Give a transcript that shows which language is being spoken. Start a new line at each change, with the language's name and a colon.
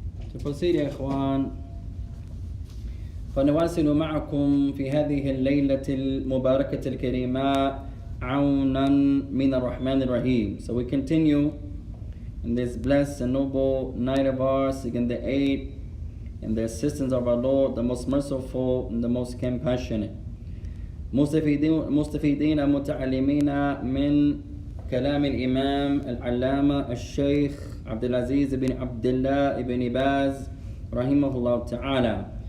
English: To proceed,
Arabic: ya ikhwan, فنواصل معكم في هذه الليلة المباركة الكريمة عونا من الرحمن الرحيم.
English: So we continue in this blessed and noble night of ours, seeking the aid and the assistance of our Lord, the most merciful and the most compassionate.
Arabic: مستفيدين متعلمين من كلام الإمام العلامة الشيخ عبدالعزيز بن Abdillah ibn Baaz رحمه الله تعالى.